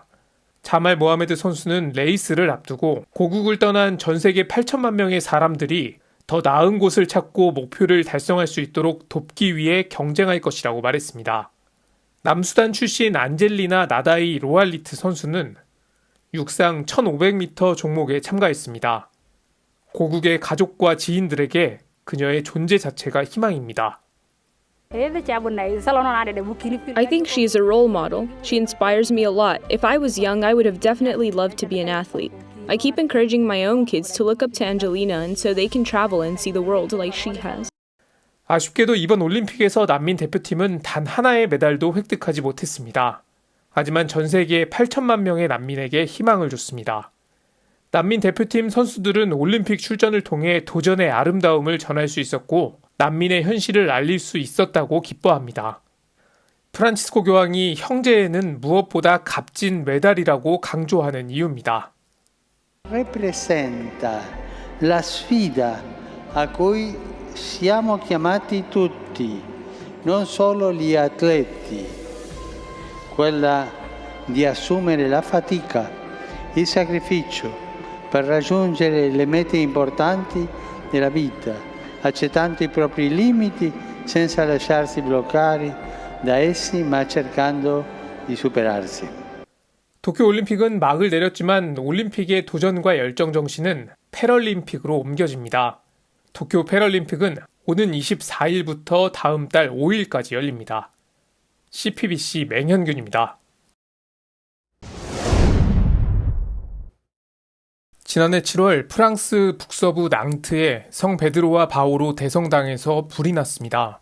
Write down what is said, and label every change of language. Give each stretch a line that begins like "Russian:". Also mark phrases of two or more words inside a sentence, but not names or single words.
Korean: 자말 모하메드 선수는 레이스를 앞두고 고국을 떠난 전 세계 8천만 명의 사람들이 더 나은 곳을 찾고 목표를 달성할 수 있도록 돕기 위해 경쟁할 것이라고 말했습니다. 남수단 출신 안젤리나 나다이 로알리트 선수는 육상 1500m 종목에 참가했습니다. 고국의 가족과 지인들에게 그녀의 존재 자체가 희망입니다.
English: I think she is a role model. She inspires me a lot. If I was young, I would have definitely loved to be an athlete. I keep encouraging my own kids to look up to Angelina and so they can travel and see the world like she has.
Korean: 아쉽게도 이번 올림픽에서 난민 대표팀은 단 하나의 메달도 획득하지 못했습니다. 하지만 전 세계 8천만 명의 난민에게 희망을 줬습니다. 난민 대표팀 선수들은 올림픽 출전을 통해 도전의 아름다움을 전할 수 있었고 난민의 현실을 알릴 수 있었다고 기뻐합니다. 프란치스코 교황이 형제에는 무엇보다 값진 메달이라고 강조하는 이유입니다.
Italian: Representa la sfida a cui siamo chiamati tutti, non solo gli atleti, quella di assumere la fatica, il sacrificio per raggiungere le mete importanti della vita, accettando i propri limiti senza lasciarsi bloccare da essi, ma cercando di superarsi.
Korean: 도쿄올림픽은 막을 내렸지만 올림픽의 도전과 열정 정신은 패럴림픽으로 옮겨집니다. 도쿄 패럴림픽은 오는 24일부터 다음 달 5일까지 열립니다. CPBC 맹현균입니다. 지난해 7월 프랑스 북서부 낭트의 성 베드로와 바오로 대성당에서 불이 났습니다.